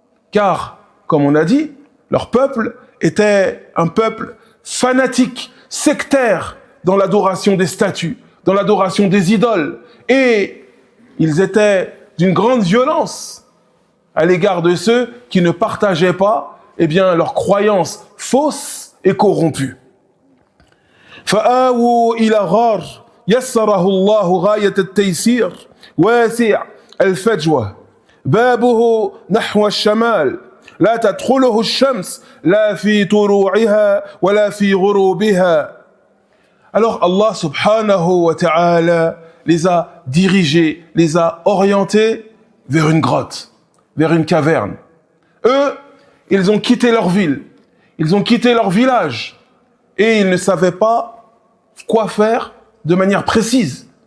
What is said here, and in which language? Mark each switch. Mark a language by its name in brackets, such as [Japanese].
[French] Car, comme on a dit, leur peuple était un peuple fanatique, sectaire dans l'adoration des statues, dans l'adoration des idoles. Et ils étaient d'une grande violence à l'égard de ceux qui ne partageaient pas, eh bien, leurs croyances fausses et corrompues. [Arabic] فآووا إلى غار يسره الله غاية التيسير واسع الفجوة بابه نحو الشمال لا تدخله الشمس لا في طلوعها ولا في غروبها. [French] Alors Allah subhanahu wa ta'ala les a dirigés, les a orientés vers une grotte, vers une caverne. Eux, ils ont quitté leur ville, ils ont quitté leur village et ils ne savaient pas quoi faire de manière précise.